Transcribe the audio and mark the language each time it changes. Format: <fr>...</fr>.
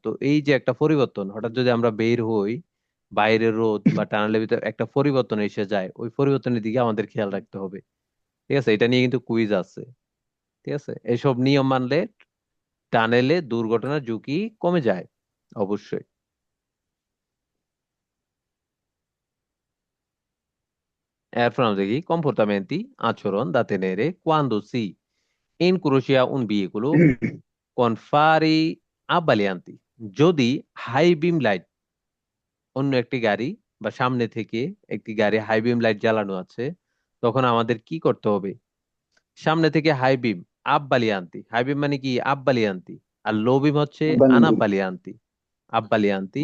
<bn>তো এই যে একটা পরিবর্তন, হঠাৎ যদি আমরা বের হই, বাইরের রোদ বা টানেলের ভিতরে একটা পরিবর্তন এসে যায়, ওই পরিবর্তনের দিকে আমাদের খেয়াল রাখতে হবে। ঠিক আছে, এটা নিয়ে কিন্তু কুইজ আছে। ঠিক আছে, এসব নিয়ম মানলে টানেলে দুর্ঘটনার ঝুঁকি কমে যায় অবশ্যই। এরপর আমরা দেখি</bn> <it>কম্পোর্টামেন্টি,</it> <bn>আচরণ</bn> <it>da tenere quando si incrocia un veicolo con fari abbaglianti।</it> <bn>যদি হাই বিম লাইট, অন্য একটি গাড়ি বা সামনে থেকে একটি গাড়ি হাই বিম লাইট জ্বালানো আছে, তখন আমাদের কি করতে হবে? সামনে থেকে হাই বিম আব্বালিয়ান্তি, হাই বিম মানে কি? আব্বালিয়ান্তি। আর লো বিম হচ্ছে বন্ধু। আনাব্বালিয়ান্তি। আব্বালিয়ান্তি,</bn>